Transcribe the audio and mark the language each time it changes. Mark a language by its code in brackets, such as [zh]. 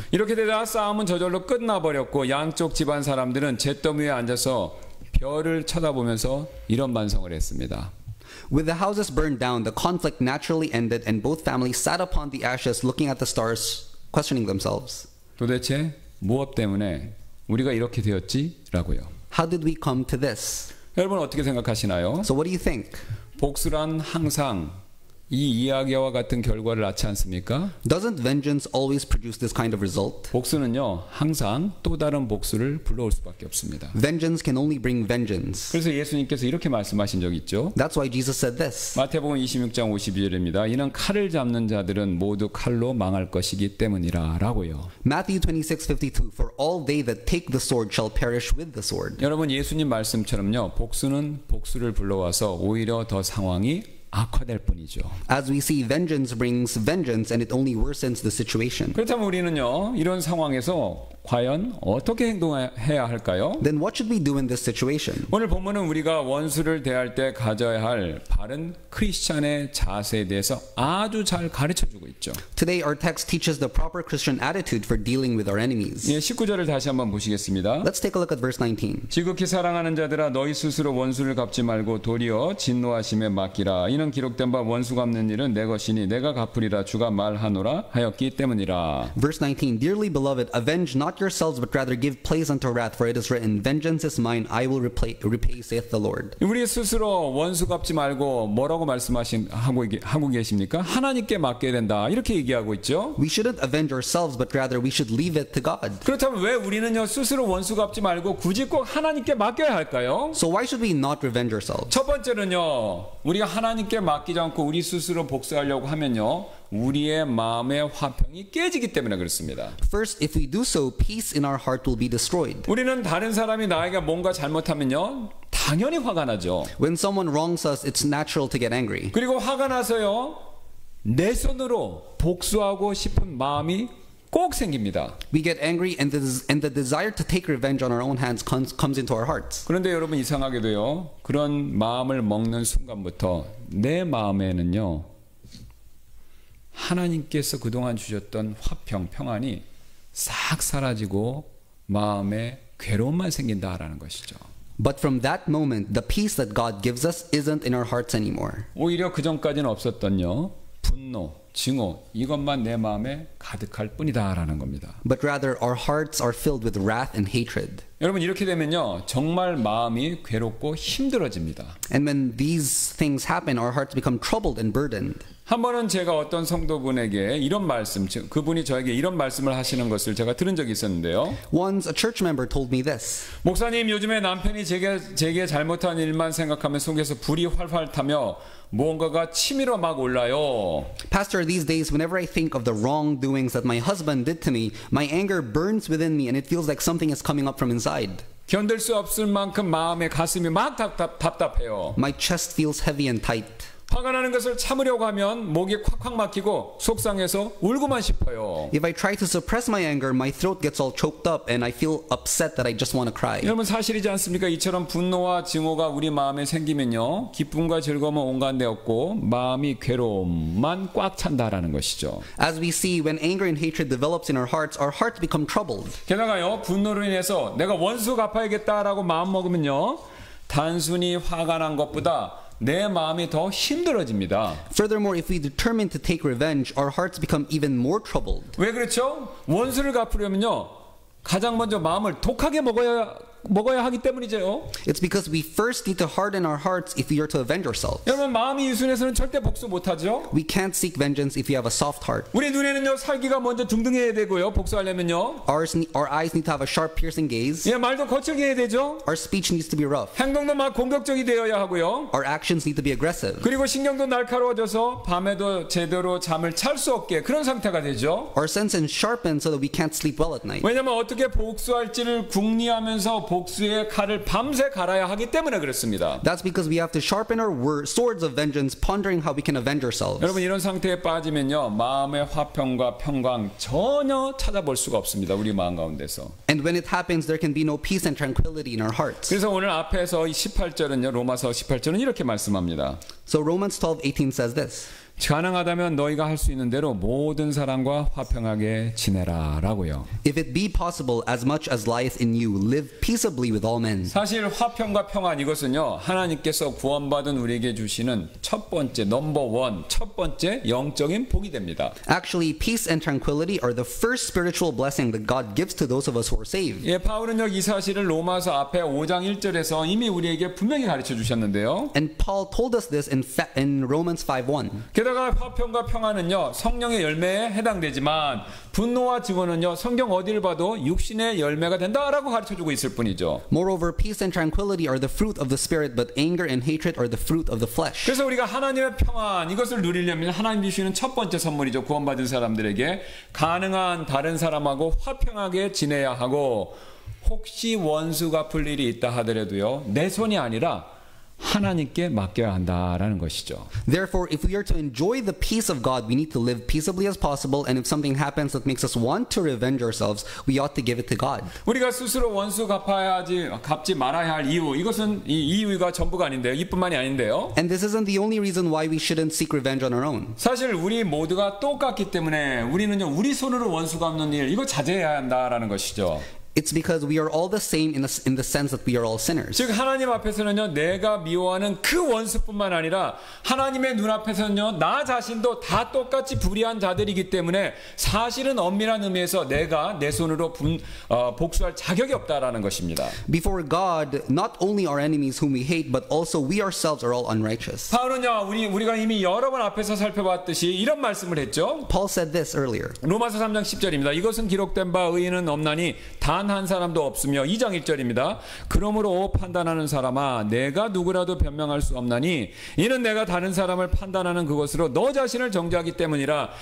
[ko] 이렇게 되다 싸움은 저절로 끝나버렸고 양쪽 집안 사람들은 잿더미 위에 앉아서 별을 쳐다보면서 이런 반성을 했습니다. [en] With the houses burned down, the conflict naturally ended, and both families sat upon the ashes, looking at the stars, questioning themselves. [ko] 도대체 무엇 때문에 우리가 이렇게 되었지라고요. [en] How did we come to this? [ko] 여러분 어떻게 생각하시나요? [en] So what do you think? [ko] 복수란 항상 이 이야기와 같은 결과를 낳지 않습니까? [en] Doesn't vengeance always produce this kind of result? [ko] 복수는요, 항상 또 다른 복수를 불러올 수밖에 없습니다. [en] Vengeance can only bring vengeance. [ko] 그래서 예수님께서 이렇게 말씀하신 적이 있죠. [en] That's why Jesus said this. [ko] 마태복음 26장 52절입니다. 이는 칼을 잡는 자들은 모두 칼로 망할 것이기 때문이라 라고요. [en] Matthew 26:52. For all they that take the sword shall perish with the sword. [ko] 여러분, 예수님 말씀처럼요, 복수는 복수를 불러와서 오히려 더 상황이 악화될 뿐이죠. [en] As we see, vengeance brings vengeance and it only worsens the situation. [ko] 그렇다면 우리는요, 이런 상황에서 과연 어떻게 행동해야 할까요? [en] Then what should we do in this situation? [ko] 오늘 본문은 우리가 원수를 대할 때 가져야 할 바른 크리스찬의 자세에 대해서 아주 잘 가르쳐주고 있죠. [en] Today our text teaches the proper Christian attitude for dealing with our enemies. [ko] 예, 19절을 다시 한번 보시겠습니다. [en] Let's take a look at verse 19. [ko] 지극히 사랑하는 자들아 너희 스스로 원수를 갚지 말고 도리어 진노하심에 맡기라. 이는 기록된 바 원수 갚는 일은 내 것이니 내가 갚으리라 주가 말하노라 하였기 때문이라. [en] Verse 19. Dearly beloved, avenge not yourselves but rather give place unto wrath, for it is written, Vengeance is mine, I will repay, saith the Lord. [ko] 우리 스스로 원수 갚지 말고 뭐라고 하고 계십니까? 하나님께 맡겨야 된다. 이렇게 얘기하고 있죠. [en] We shouldn't avenge ourselves but rather we should leave it to God. [ko] 그렇다면 왜 우리는요 스스로 원수 갚지 말고 굳이 꼭 하나님께 맡겨야 할까요? [en] So why should we not revenge ourselves? [ko] 첫 번째는요, 우리가 하나님께 맡기지 않고 우리 스스로 복수하려고 하면요, 우리의 마음의 화평이 깨지기 때문에 그렇습니다. [en] First, if we do so, peace in our heart will be destroyed. [ko] 우리는 다른 사람이 나에게 뭔가 잘못하면요, 당연히 화가 나죠. [en] When someone wrongs us, it's natural to get angry. [ko] 그리고 화가 나서요, 내 손으로 복수하고 싶은 마음이 꼭 생깁니다. [en] We get angry and the desire to take revenge on our own hands comes into our hearts. [ko] 그런데 여러분, 이상하게도요, 그런 마음을 먹는 순간부터 내 마음에는요, 하나님께서 그동안 주셨던 화평, 평안이 싹 사라지고 마음에 괴로움만 생긴다라는 것이죠. [en] But from that moment, the peace that God gives us isn't in our hearts anymore. [ko] 오히려 그 전까지는 없었던요, 분노, 증오, 이것만 내 마음에 가득할 뿐이다라는 겁니다. [en] But rather, our hearts are filled with wrath and hatred. [ko] 여러분, 이렇게 되면요, 정말 마음이 괴롭고 힘들어집니다. [en] And when these things happen, our hearts become troubled and burdened. [ko] 한 번은 제가 어떤 성도분에게 이런 말씀, 그분이 저에게 이런 말씀을 하시는 것을 제가 들은 적이 있었는데요. [en] Once a church member told me this. [ko] 목사님, 요즘에 남편이 제게 잘못한 일만 생각하면 속에서 불이 활활 타며 무언가가 치밀어 막 올라요. [en] Pastor, these days, whenever I think of the wrongdoings that my husband did to me, my anger burns within me and it feels like something is coming up from inside. [ko] 견딜 수 없을 만큼 마음의 가슴이 막 답답해요. [en] My chest feels heavy and tight. [ko] 화가 나는 것을 참으려고 하면 목이 콱콱 막히고 속상해서 울고만 싶어요. [en] If I try to suppress my anger, my throat gets all choked up and I feel upset that I just want to cry. [ko] 여러분, 사실이지 않습니까? 이처럼 분노와 증오가 우리 마음에 생기면요, 기쁨과 즐거움은 온갖 데 없고 마음이 괴로움만 꽉 찬다라는 것이죠. [en] As we see, when anger and hatred develops in our hearts become troubled. [ko] 게다가요, 분노로 인해서 내가 원수 갚아야겠다라고 마음 먹으면요, 단순히 화가 난 것보다 내 마음이 더 힘들어집니다. [en] Furthermore, if we determine to take revenge, our hearts become even more troubled. [ko] 왜 그렇죠? 원수를 갚으려면요, 가장 먼저 마음을 독하게 먹어야 하기 때문이죠. [en] It's because we first need to harden our hearts if we are to avenge ourselves. [ko] 여러분, 마음이 유순해서는 절대 복수 못하죠. [en] We can't seek vengeance if we have a soft heart. [ko] 우리 눈에는요, 살기가 먼저 둥둥해야 되고요, 복수하려면요. [en] Our eyes need to have a sharp, piercing gaze. [ko] 예, 말도 거칠게 해야 되죠. [en] Our speech needs to be rough. [ko] 행동도 막 공격적이 되어야 하고요. [en] Our actions need to be aggressive. [ko] 그리고 신경도 날카로워져서 밤에도 제대로 잠을 잘 수 없게 그런 상태가 되죠. [en] Our senses sharpen so that we can't sleep well at night. [ko] 왜냐하면 어떻게 복수할지를 궁리하면서 복수의 칼을 밤새 갈아야 하기 때문에 그렇습니다. [en] That's because we have to sharpen our swords of vengeance, pondering how we can avenge ourselves. [ko] 여러분, 이런 상태에 빠지면요, 마음의 화평과 평강 전혀 찾아볼 수가 없습니다. 우리 마음 가운데서. [en] And when it happens, there can be no peace and tranquility in our hearts. [ko] 그래서 오늘 앞에서 18절은요, 로마서 18절은 이렇게 말씀합니다. [en] So Romans 12:18 says this. [ko] 가능하다면 너희가 할 수 있는 대로 모든 사람과 화평하게 지내라 라고요. [en] If it be possible, as much as lieth in you, live peaceably with all men. [ko] 사실 화평과 평안, 이것은요, 하나님께서 구원받은 우리에게 주시는 첫 번째, 넘버원, 첫 번째 영적인 복이 됩니다. [en] Actually, peace and tranquility are the first spiritual blessing that God gives to those of us who are saved. [ko] 예, 바울은요, 이 사실을 로마서 앞에 5장 1절에서 이미 우리에게 분명히 가르쳐 주셨는데요. [en] And Paul told us this in Romans 5:1. [ko] 게다가 화평과 평안은요 성령의 열매에 해당되지만 분노와 증오는요 성경 어디를 봐도 육신의 열매가 된다라고 가르쳐주고 있을 뿐이죠. [en] Moreover, peace and tranquility are the fruit of the Spirit, but anger and hatred are the fruit of the flesh. [ko] 그래서 우리가 하나님의 평안 이것을 누리려면 하나님 주시는 첫 번째 선물이죠. 구원받은 사람들에게 가능한 다른 사람하고 화평하게 지내야 하고 혹시 원수 갚을 일이 있다 하더라도요 내 손이 아니라 하나님께 맡겨야 한다라는 것이죠. [en] Therefore, if we are to enjoy the peace of God, we need to live peaceably as possible, and if something happens that makes us want to revenge ourselves, we ought to give it to God. [ko] 우리가 스스로 원수 갚지 말아야 할 이유 이것은 이 이유가 전부가 아닌데요. 이뿐만이 아닌데요. [en] And this isn't the only reason why we shouldn't seek revenge on our own. [ko] 사실 우리 모두가 똑같기 때문에 우리는요 우리 손으로 원수 갚는 일 이거 자제해야 한다라는 것이죠. [en] It's because we are all the same in the sense that we are all sinners. [ko] 즉 하나님 앞에서는요 내가 미워하는 그 원수뿐만 아니라 하나님의 눈앞에서는요 나 자신도 다 똑같이 불의한 자들이기 때문에 사실은 엄밀한 의미에서 내가 내 손으로 복수할 자격이 없다라는 것입니다. [en] Before God, not only our enemies whom we hate, but also we ourselves are all unrighteous. [ko] 바울은요 우리가 이미 여러 번 앞에서 살펴봤듯이 이런 말씀을 했죠. [en] Paul said this earlier. [ko] 로마서 3장 10절입니다. 이것은 기록된 바 의인은 없나니 단 한 사람도 없으며 2장 1절입니다. 그러므로 판단하는 사람아 내가 누구라도 변명할 수 없나니 이는 내가 다른 사람을 판단하는 그것으로 너 자신을 정죄하기 때문이라.